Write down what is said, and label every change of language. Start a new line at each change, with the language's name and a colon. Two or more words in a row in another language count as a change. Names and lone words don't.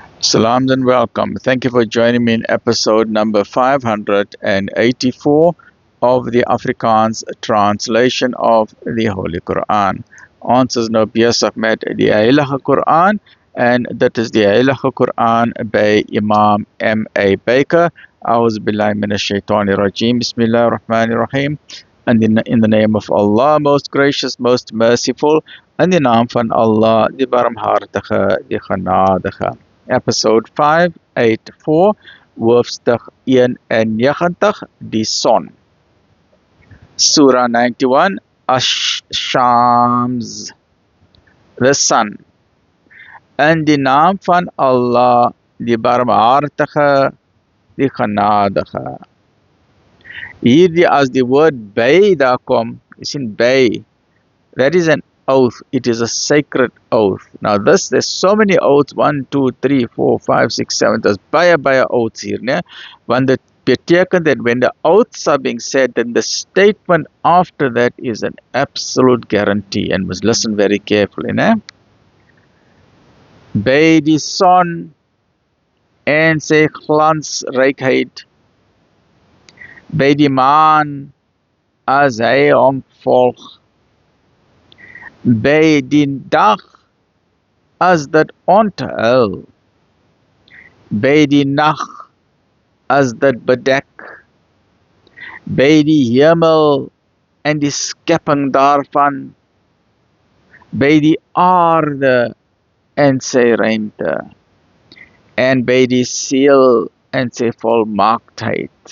English: Salams and welcome. Thank you for joining me in episode number 584 of the Afrikaans translation of the Holy Quran.
Afrikaans: Ons is nou besig met die Heilige Quran en dit is die Heilige Quran by Imam M.A. Baker.
Arabic: أعوذ بالله من الشيطان الرجيم. بسم الله الرحمن الرحيم.
English: And in the name of Allah, most gracious, most merciful,
Afrikaans: in die naam van Allah, die barmhartige, die genadige. Episode 584, hoofstuk 91, die son.
English: Surah 91, Ash-Shams, the sun.
Afrikaans: In die naam van Allah, die barmhartige, die genadige. Hierdie as die woord by daar kom, you sien by,
English: that is an oath, it is a sacred oath. Now there's so many oaths, 1, 2, 3, 4, 5, 6, 7, there's baie oaths hier, ne?
Afrikaans: Want dit beteken
English: that when the oaths are being said, then the statement after that is an absolute guarantee, and must listen very carefully,
Afrikaans: ne? By die son en sy glansrykheid, by die maan as hy hom volg, by die dag as dit onthul, by die nag as dit bedek, by die hemel en die skepping daarvan, by die aarde en sy ruimte, en by die siel en sy volmaaktheid.